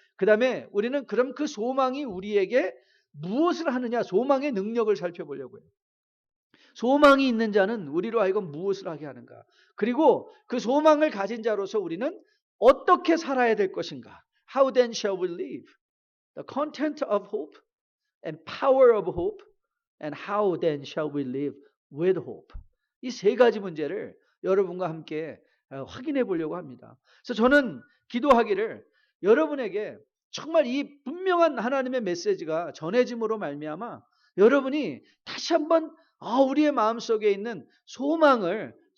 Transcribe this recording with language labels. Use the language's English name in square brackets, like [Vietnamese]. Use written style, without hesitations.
[Korean] 그 다음에 우리는 그럼 그 소망이 우리에게 무엇을 하느냐, 소망의 능력을 살펴보려고 해요. 소망이 있는 자는 우리로 하여금 무엇을 하게 하는가, 그리고 그 소망을 가진 자로서 우리는 어떻게 살아야 될 것인가. [English] How then shall we live? The content of hope and power of hope, and how then shall we live with hope? [Korean] 이 세 가지 문제를 여러분과 함께 확인해 보려고 합니다. 그래서 저는 기도하기를 여러분에게 정말 이 분명한 하나님의 메시지가 전해짐으로 말미암아 여러분이 다시 한번 우리의 마음속에 있는 소망을